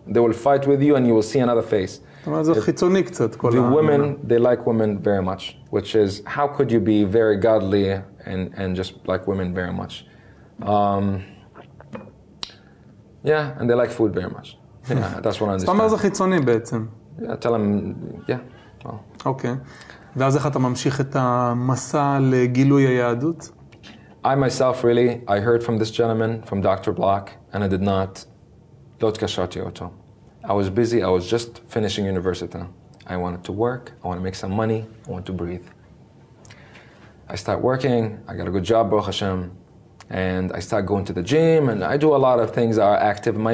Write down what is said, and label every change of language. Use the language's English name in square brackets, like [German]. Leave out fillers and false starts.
[English] They will fight with you and you will see another face. The women, they like women very much, which is, how could you be very godly and just like women very much? Yeah, and they like food very much. Yeah, that's what I understand. [Hebrew] זאת אומרת זה חיצוני בעצם. [English] Yeah, tell them, yeah. [Hebrew] אוקיי. ואז איך אתה ממשיך את המסע לגילוי היהדות? [English] I myself really, I heard from this gentleman, from Dr. Block, and I did not, [Hebrew] לא התקשרתי אותו. [English] I was busy, I was just finishing university. I wanted to work, I want to make some money, I want to breathe. I start working, I got a good job, Baruch Hashem, and I start going to the gym, and I do a lot of things that are active.